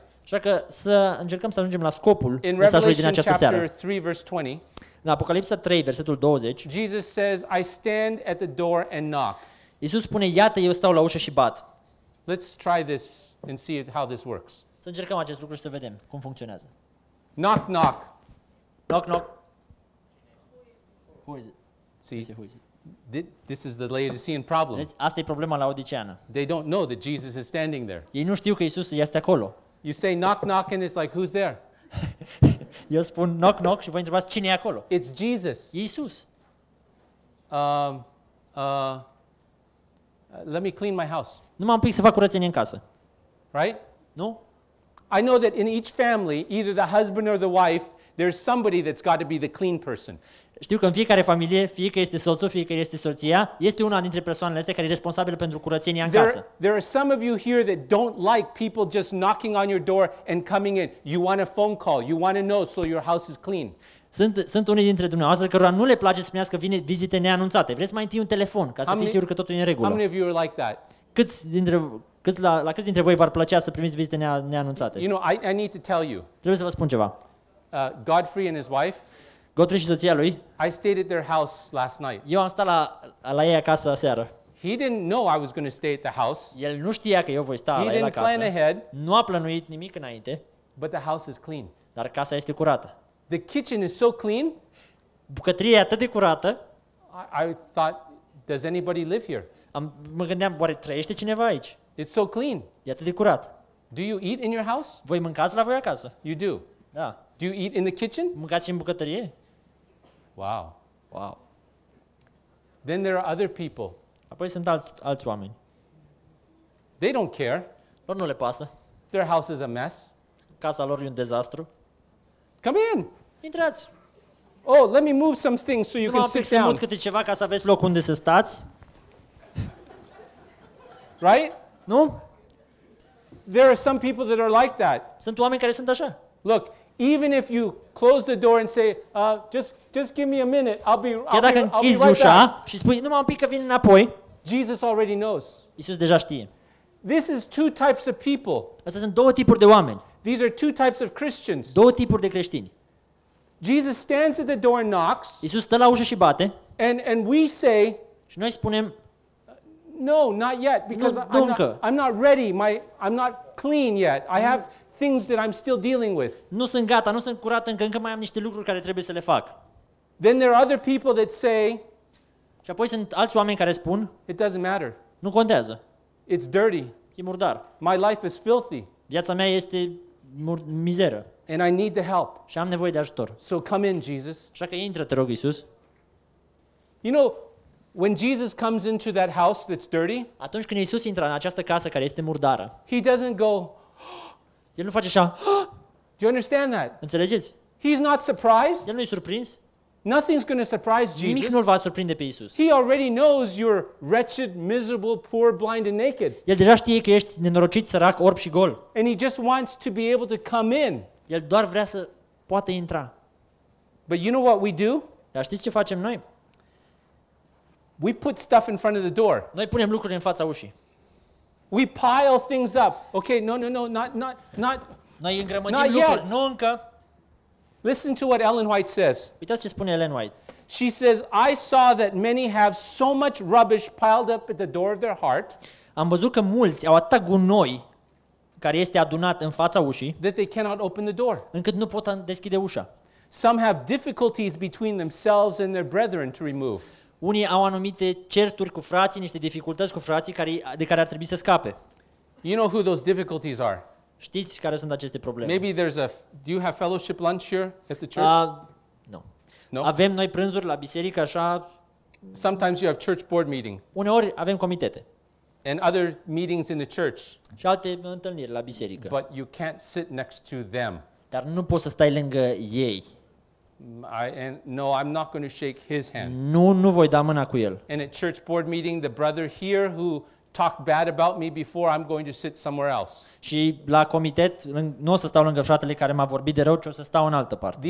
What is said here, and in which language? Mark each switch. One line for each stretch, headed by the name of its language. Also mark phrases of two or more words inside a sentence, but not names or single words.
Romanian: Așa că să încercăm să ajungem la scopul
English: In
Romanian: mesajului din
English: Revelation
Romanian: această
English: chapter
Romanian: seară.
English: 3, verse 20,
Romanian: În Apocalipsa 3, versetul 20,
English: Jesus says, I stand at the door and knock.
Romanian: Iisus spune, iată, eu stau la ușă și bat.
English: Let's try this and see how this works.
Romanian: Să încercăm acest lucru și să vedem cum funcționează.
English: Knock, knock. Knock, knock. Who is it? See, Who is it? this is the Laodicean problem.
Romanian: Deci, asta e problema la Odiceană.
English: They don't know that Jesus is standing there.
Romanian: Ei nu știu că Iisus este acolo.
English: You say knock, knock, and it's like, who's there?
Romanian: Eu spun
English: knock, knock
Romanian: și voi întrebați cine e acolo.
English: It's Jesus.
Romanian: E Iisus.
English: Let me clean my house,
Romanian: Numai un pic să fac curățenie în casă.
English: right?
Romanian: Nu?
English: I know that in each family, either the husband or the wife, there's somebody that's got to be the clean person.
Romanian: Știu că în fiecare familie, fie că este soțul, fie că este soția, este una dintre persoanele astea care e responsabilă pentru curățenia în casă.
English: There are some of you here that don't like people just knocking on your door and coming in. You want a phone call. You want to know so your house is clean.
Romanian: Sunt unii dintre dumneavoastră cărora nu le place să primească vizite neanunțate. Vreți mai întâi un telefon ca să fii sigur că totul e în
English: How
Romanian: regulă.
English: many of you are like that?
Romanian: La câți dintre voi v-ar plăcea să primiți vizite neanunțate?
English: You know, I need to tell you,
Romanian: Trebuie să vă spun ceva.
English: Godfrey and his wife,
Romanian: Godfrey și soția lui,
English: I stayed at their house last night.
Romanian: eu am stat la ei acasă aseară.
English: He didn't know I was going to stay at the house.
Romanian: El nu știa că eu voi sta
English: He
Romanian: la el
English: didn't plan
Romanian: acasă.
English: ahead,
Romanian: Nu a plănuit nimic înainte,
English: but the house is clean.
Romanian: dar casa este curată.
English: The kitchen is so clean,
Romanian: Bucătăria e atât de curată,
English: I thought, does anybody live here?
Romanian: mă gândeam, oare trăiește cineva aici?
English: It's so clean.
Romanian: E atât de curat.
English: Do you eat in your house?
Romanian: Voi mâncați la voi acasă?
English: You do.
Romanian: Da.
English: Do you eat in the kitchen?
Romanian: Mâncați și în bucătărie?
English: Wow.
Romanian: Wow.
English: Then there are other people.
Romanian: Apoi sunt alți oameni.
English: They don't care.
Romanian: Lor nu le pasă.
English: Their house is a mess.
Romanian: Casa lor e un dezastru.
English: Come in.
Romanian: Intrați.
English: Oh, let me move some things so you
Romanian: Numai
English: can
Romanian: un pic
English: sit
Romanian: să
English: down.
Romanian: mut câte ceva ca să aveți loc unde să stați.
English: Right?
Romanian: Nu?
English: There are some people that are like that.
Romanian: Sunt oameni care sunt așa.
English: Look, even if you close the door and say, just give me a minute,
Romanian: Chiar dacă
English: I'll be
Romanian: închizi
English: right back.
Romanian: ușa și spui numai un pic că vin înapoi,
English: Jesus already knows.
Romanian: Iisus deja știe.
English: This is two types of people.
Romanian: Astea sunt două tipuri de oameni.
English: These are two types of Christians.
Romanian: Două tipuri de creștini.
English: Jesus stands at the door and knocks,
Romanian: Iisus stă la ușă și bate
English: and we say,
Romanian: și noi spunem,
English: no, not yet, because
Romanian: Nu încă.
English: I'm not ready. I'm not clean yet. I have things that I'm still dealing with.
Romanian: nu sunt gata, nu sunt curat încă mai am niște lucruri care trebuie să le fac.
English: Then there are other people that say,
Romanian: Și apoi sunt alți oameni care spun,
English: It doesn't matter.
Romanian: nu contează,
English: It's dirty.
Romanian: e murdar.
English: My life is filthy.
Romanian: Viața mea este mizeră
English: And I need the help.
Romanian: și am nevoie de ajutor.
English: So come in, Jesus.
Romanian: Așa că intră, te rog, Iisus.
English: You know, when Jesus comes into that house that's dirty,
Romanian: Atunci când Iisus intră în această casă care este murdară,
English: he doesn't go,
Romanian: El nu face așa,
English: do you understand that?
Romanian: înțelegeți?
English: He's not surprised.
Romanian: El nu e surprins,
English: Nothing's going to surprise
Romanian: nimic
English: Jesus.
Romanian: nu-L va surprinde pe Iisus.
English: He already knows you're wretched, miserable, poor, blind, and naked.
Romanian: El deja știe că ești nenorocit, sărac, orb și gol.
English: And he just wants to be able to come in.
Romanian: El doar vrea să poată intra.
English: But you know what we do?
Romanian: Dar știți ce facem noi?
English: We put stuff in front of the door.
Romanian: Noi punem lucruri în fața ușii.
English: We pile things up. Okay, no, not.
Romanian: Noi îngrămădim
English: Not
Romanian: lucruri.
English: yet.
Romanian: Nu încă.
English: Listen to what Ellen White says.
Romanian: Uitați ce spune Ellen White.
English: She says, I saw that many have so much rubbish piled up at the door of their heart
Romanian: Am văzut că mulți au atâta gunoi care este adunat în fața ușii,
English: that they cannot open the door.
Romanian: încât nu pot deschide ușa.
English: Some have difficulties between themselves and their brethren to remove.
Romanian: Unii au anumite certuri cu frații, niște dificultăți cu frații de care ar trebui să scape.
English: You know who those difficulties are?
Romanian: Știți care sunt aceste probleme?
English: Maybe there's do you have fellowship lunch here at the church?
Romanian: Nu.
English: No?
Romanian: Avem noi prânzuri la biserică, așa,
English: Sometimes you have church board meeting
Romanian: uneori avem comitete
English: and other meetings in the church,
Romanian: și alte întâlniri la biserică.
English: but you can't sit next to them.
Romanian: Dar nu poți să stai lângă ei.
English: No, I'm not going to shake his hand.
Romanian: Nu voi da mâna cu el.
English: And at church board meeting, the brother here who talked bad about me before, I'm going to sit somewhere else.
Romanian: Și la comitet nu o să stau lângă fratele care m-a vorbit de rău, ci o să stau în altă parte.